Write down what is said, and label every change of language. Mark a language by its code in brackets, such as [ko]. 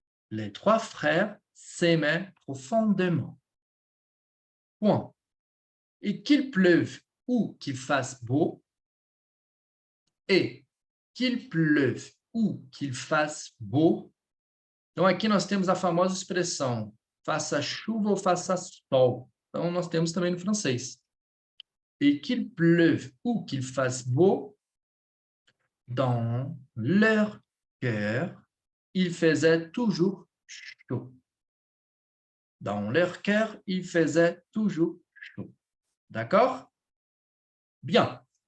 [fr] Les trois frères s'aimaient profondément. Point. Et qu'il pleuve ou qu'il fasse beau, et qu'il pleuve ou qu'il fasse beau. [pt] Então, aqui nós temos a famosa expressão faça chuva ou faça sol. Então, nós temos também no francês. [fr] et qu'il pleuve ou qu'il fasse beau, dans leur cœur, il faisait toujours chaud. Dans leur cœur, il faisait toujours chaud. D'accord? Bien.